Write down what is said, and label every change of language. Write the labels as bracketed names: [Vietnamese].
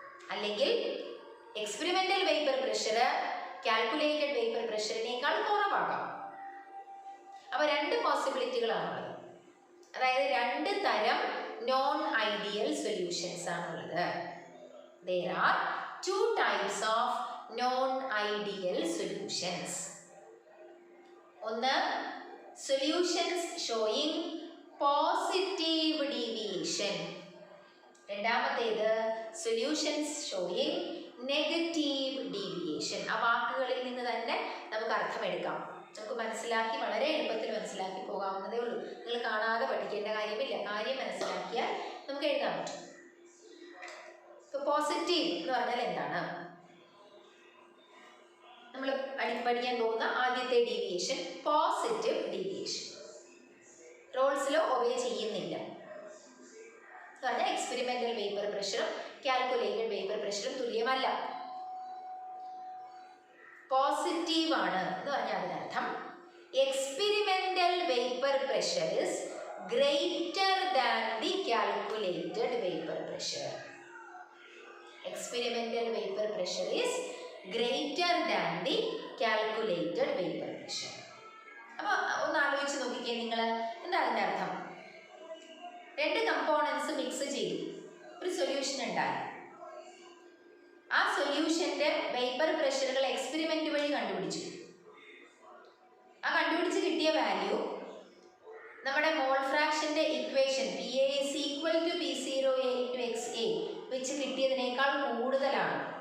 [Malayalam] അല്ലെങ്കിൽ experimental vapour pressure calculated vapour പ്രഷറിനേക്കാൾ കുറവാകാം. അപ്പോൾ രണ്ട് പോസിബിലിറ്റികളാണുള്ളത്. അതായത് രണ്ട് തരം നോൺ ഐഡിയൽ സൊല്യൂഷൻസ് ആണുള്ളത്. [English] There are two types of non-ideal solutions. [Malayalam] ഒന്ന് [English] solutions showing positive deviation. [Malayalam] രണ്ടാമത്തേത് [English] solutions showing negative deviation. [Malayalam] ആ വാക്കുകളിൽ നിന്ന് തന്നെ നമുക്ക് അർത്ഥമെടുക്കാം. നമുക്ക് മനസ്സിലാക്കി വളരെ എളുപ്പത്തിൽ മനസ്സിലാക്കി പോകാവുന്നതേ ഉള്ളൂ. നിങ്ങൾ കാണാതെ പഠിക്കേണ്ട കാര്യമില്ല. കാര്യം മനസ്സിലാക്കിയാൽ നമുക്ക് എഴുതാൻ പറ്റും. പോസിറ്റീവ് എന്ന് പറഞ്ഞാൽ എന്താണ്? നമ്മൾ പഠിക്കാൻ പോകുന്ന ആദ്യത്തെ ഡീവിയേഷൻ പോസിറ്റീവ് ഡീവിയേഷൻ. റോൾസിലോ ഒബേ ചെയ്യുന്നില്ല എന്ന് പറഞ്ഞാൽ എക്സ്പെരിമെന്റൽ വേപ്പർ പ്രഷറും കാൽക്കുലേറ്റഡ് വേപ്പർ പ്രഷറും തുല്യമല്ല. പോസിറ്റീവ് ആണ് എന്ന് പറഞ്ഞാൽ അതിനർത്ഥം [English] Experimental vapour pressure is greater than the calculated vapour pressure. Experimental vapor pressure is greater than the calculated vapor pressure. [Malayalam] അപ്പോൾ ഒന്ന് ആലോചിച്ച് നോക്കിക്കേ നിങ്ങൾ, എന്താ അതിൻ്റെ അർത്ഥം? രണ്ട് കമ്പോണൻസ് മിക്സ് ചെയ്തു, ഒരു സൊല്യൂഷൻ ഉണ്ടായി. ആ സൊല്യൂഷൻ്റെ വേപ്പർ പ്രഷറുകൾ എക്സ്പെരിമെന്റ് വഴി കണ്ടുപിടിച്ചു. ആ കണ്ടുപിടിച്ച് കിട്ടിയ വാല്യൂ നമ്മുടെ മോൾ ഫ്രാക്ഷൻ്റെ equation [English] PA is equal to P0A into XA [Malayalam] വെച്ച് കിട്ടിയതിനേക്കാൾ കൂടുതലാണ്.